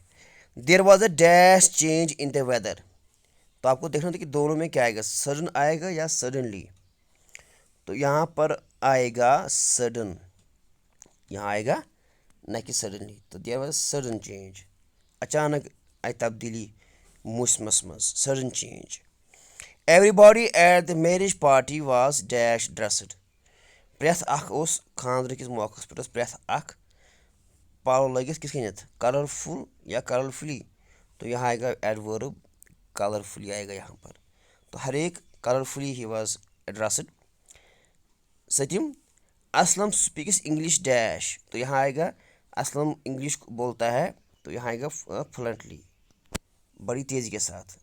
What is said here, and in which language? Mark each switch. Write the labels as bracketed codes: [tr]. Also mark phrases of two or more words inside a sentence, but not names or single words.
[en] देयर वॉज अ डैश चेंज इन द वेदर। [hi] तो आपको देखना था कि दोनों में क्या आएगा, सडन आएगा या सडनली। तो यहाँ पर आएगा सडन, यहाँ आएगा न कि सडनली। तो [en] there was sudden change, [ks] अचानक आई तब्दीली मौसमस मज, [hi] सडन चेंज। [en] एवरीबॉडी एट द मैरिज पार्टी वाज डैश ड्रेस्ड। [ks] प्रेथ अख उस खानदर किस मौके पे प्रेथ अख पालो लगित किस कनियत, कलरफुल या कलरफुली। [hi] तो यहाँ आएगा एडवर्ब कलरफुली आएगा यहाँ पर। तो हर एक [en] कलरफुली ही वाज ड्रेस्ड। सतिम Aslam speaks English dash। [hi] तो यहाँ आएगा असलम इंग्लिश बोलता है। तो यहाँ आएगा फ्लुएंटली, बड़ी तेज़ी के साथ।